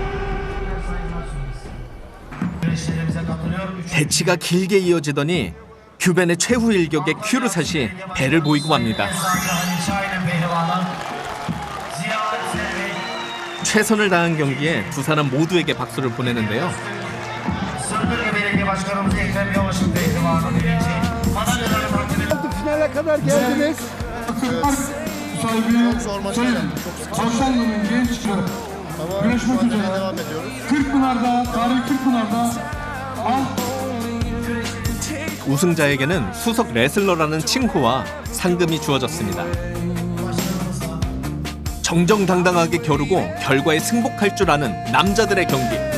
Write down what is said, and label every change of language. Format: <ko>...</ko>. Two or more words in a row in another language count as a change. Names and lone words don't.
<ko>대치가 길게 이어지더니 규벤의 최후 일격에 큐르샷이 배를 보이고 맙니다. 최선을 다한 경기에 두 사람 모두에게 박수를 보내는데요.</ko> <tr>Finale kadar geldiniz. Çok zor maç yani. Çok sıkıcı. Ama mücadeleye devam ediyoruz. Kırkpınar'da, tarihi Kırkpınar'da</tr> <ko>우승자에게는 수석 레슬러라는 칭호와 상금이 주어졌습니다. 정정당당하게 겨루고 결과에 승복할 줄 아는 남자들의 경기.</ko>